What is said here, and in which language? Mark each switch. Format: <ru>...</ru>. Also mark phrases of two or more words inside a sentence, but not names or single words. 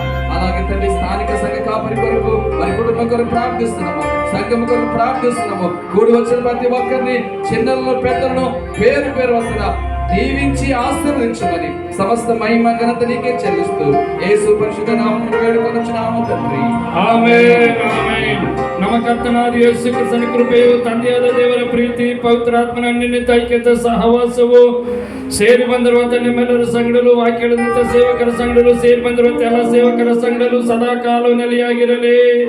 <te>అలాగే తండ్రి, స్థానిక సంఘ కాపరి కొరకు, వారి కుటుంబం కొరకు ప్రార్థిస్తున్నాము. సంఘం కొరకు ప్రార్థిస్తున్నాము. కూడి వచ్చిన ప్రతి ఒక్కరిని, చిన్నలను పెద్దలను పేరు పేరు వస్తున్న దీవించి ఆశీర్వదించమని సమస్త మహిమ ఘనత నీకే చెల్లిస్తూ యేసు పరిశుద్ధ నామములో వేడుకొనుచున్నాము తండ్రి.</te> <kn>ಆಮೆನ್ ಆಮೆನ್. ನಮ್ಮ ಕರ್ತನಾದ ಯೇಸು ಕ್ರಿಸ್ತನ ಕೃಪೆಯು, ತಂದೆಯಾದ ದೇವರ ಪ್ರೀತಿ, ಪವಿತ್ರಾತ್ಮನ ಅನ್ಯೋನ್ಯತೆ, ಐಕ್ಯತೆ, ಸಹವಾಸವು ಸೇರಿ ಬಂದಿರುವಂತ ನಿಮ್ಮೆಲ್ಲರ ಸಂಗಡಲು, ವಾಕ್ಯದಂತ ಸೇವಕರ ಸಂಗಡಲು, ಸೇರಿ ಬಂದಿರುವಂತ ಎಲ್ಲ ಸೇವಕರ ಸಂಗಡಲು ಸದಾ ಕಾಲ ನೆಲೆಯಾಗಿರಲಿ.</kn>